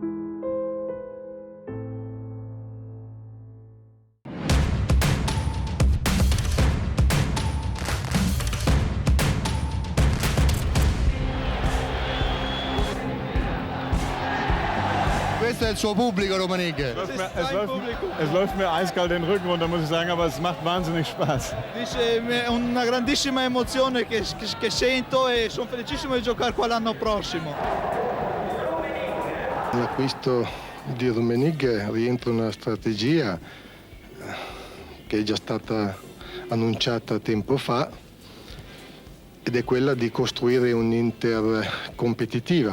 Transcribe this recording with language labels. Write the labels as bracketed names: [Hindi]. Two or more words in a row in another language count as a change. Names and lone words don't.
[Italian] Questo è il suo pubblico, Rummenigge. [German] Es läuft mir eiskalt den Rücken runter, muss ich sagen, aber es macht wahnsinnig Spaß. [Italian] Dice, è una grandissima emozione che sento e sono felicissimo di giocare qua l'anno prossimo. L'acquisto di Rummenigge rientra in una strategia che è già stata annunciata tempo fa ed è quella di costruire un'Inter competitiva.